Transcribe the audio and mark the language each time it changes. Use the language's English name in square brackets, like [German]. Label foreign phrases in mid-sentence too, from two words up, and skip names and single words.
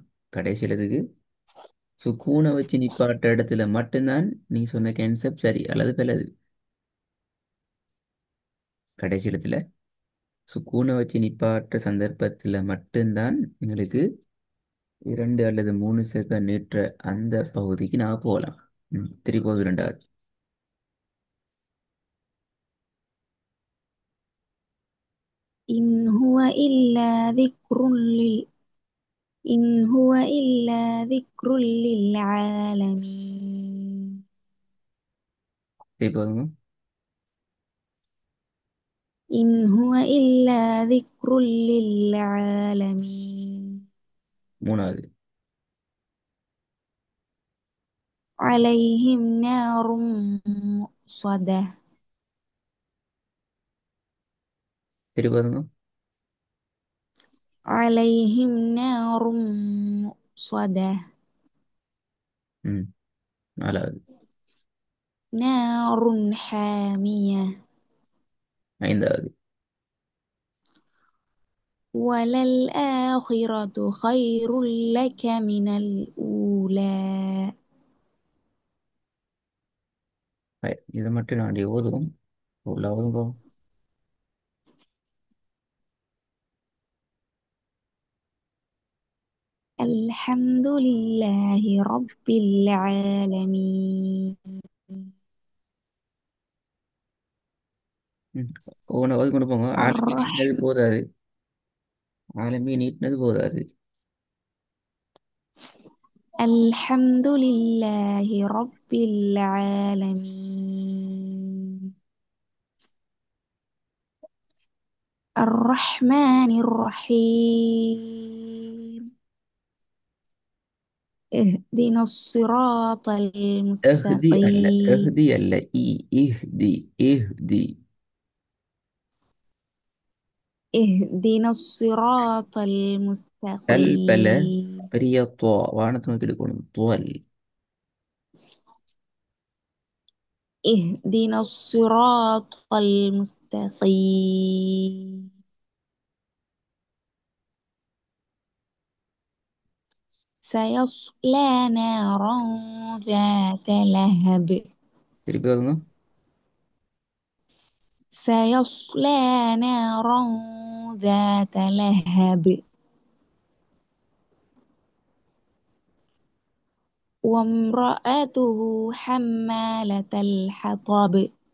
[Tamil] கடைசி எழுத்துக்கு சுக்கூனை வச்சு நிப்பாட்ட இடத்துல மட்டும்தான் நீ சொன்ன கேன்செப்ட் சரி அல்லது பிள்ளது. கடைசி எழுத்துல சுக்கூனை வச்சு நிப்பாட்ட சந்தர்ப்பத்தில் மட்டும்தான் எங்களுக்கு 2 அல்லது 3 செகண்ட் நீட்டுற அந்த பகுதிக்கு நான் போகலாம். திருப்பி இரண்டாவது. [Arabic] إن هو إلا ذكر لل إن هو إلا ذكر للعالمين. [Tamil] திருப்பி போதுங்க. [Arabic] إن هو إلا ذكر للعالمين. [Tamil] மூணாவது. [Arabic] عليهم نار مؤصدة. [Tamil] திருப்பி போதுங்க. [Arabic] عليهم نار مؤصدة. [Tamil] ம். நாலாவது. [Arabic] نار حامية. [Tamil] ஐந்தாவது. [Arabic] وللآخرة خير لك من الأولى. [Tamil] இதை மட்டும் நான் ஓதுவோம். உள்ள ஓதுங்க. [Arabic] الحمد لله رب العالمين. ம். [Tamil] ஒவ்வொன்று ஓதி கொண்டு போங்க. ஆலமீ நீட்டினது [Arabic] الرحم [Tamil] போதாது. ஆலமீ நீட்டினது போதாது. [Arabic] الحمد لله رب العالمين. الرحمن الرحيم. اهدنا الصراط [Tamil] اهدي அல்ல [Arabic] المستقيم. اهدي அல்ல اهدي اهدي. اهدنا الصراط தல்பல المستقيم. [Tamil] பெரிய துவா வானத்தை நோக்கி எடுக்கணும். துவல். [Arabic] اهدنا الصراط المستقيم. سيصلى نارا ذات لهب. [Tamil] திருப்பி வருங்க. [Arabic] سيصلى نارا ذات لهب. وامرأته حمالة الحطب.